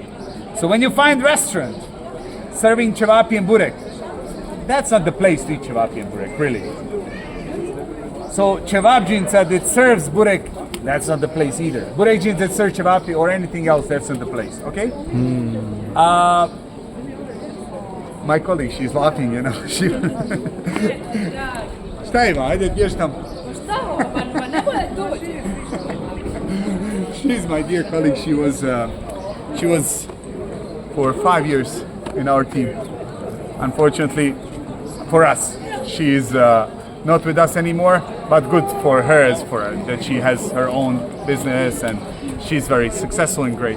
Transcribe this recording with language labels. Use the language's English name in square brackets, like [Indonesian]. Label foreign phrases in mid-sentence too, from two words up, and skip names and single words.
[English] So when you find restaurant serving cevapi and burek, that's not the place to eat cevapi and burek, really. So cevapđinica that serves burek, that's not the place either. Burekđinica that serves cevapi or anything else, that's not the place, okay? My colleague, she's laughing, you know. [Bosnian] Šta ima, ajde, bješ tam. [English] She's my dear colleague. She was for 5 years in our team. Unfortunately, for us, she is not with us anymore. But good for her, that she has her own business and she's very successful and great.